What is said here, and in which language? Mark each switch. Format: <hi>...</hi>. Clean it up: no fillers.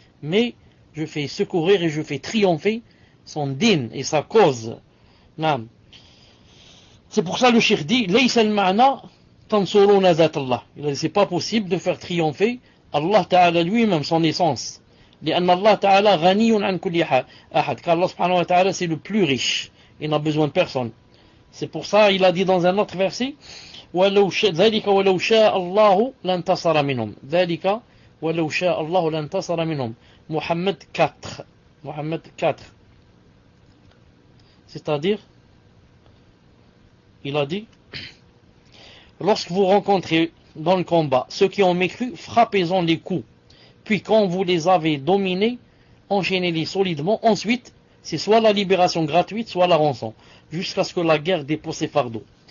<fr>Mais, je fais secourir et je fais triompher son din et sa cause. Non. C'est pour ça le cheikh dit,</fr> <ar>laysa al-ma'na tansuruna zat Allah.</ar> <fr>C'est pas possible de faire triompher Allah ta'ala lui-même, son essence.</fr> <ar>لأن الله تعالى غني عن كل أحد.</ar> <fr>Car Allah subhanahu wa ta'ala c'est le plus riche. Il n'a besoin de personne. C'est pour ça il a dit dans un autre verset,</fr> <ar>ذلك ولو شاء الله لانتصر منهم. ذلك ولو شاء الله لانتصر منهم.</ar> <fr>Muhammad 4. Muhammad 4. C'est-à-dire, il a dit, lorsque vous rencontrez dans le combat ceux qui ont mécru, frappez-en les coups. Puis quand vous les avez dominés, enchaînez-les solidement. Ensuite, c'est soit la libération gratuite, soit la rançon, jusqu'à ce que la guerre dépose ses fardeaux.</fr>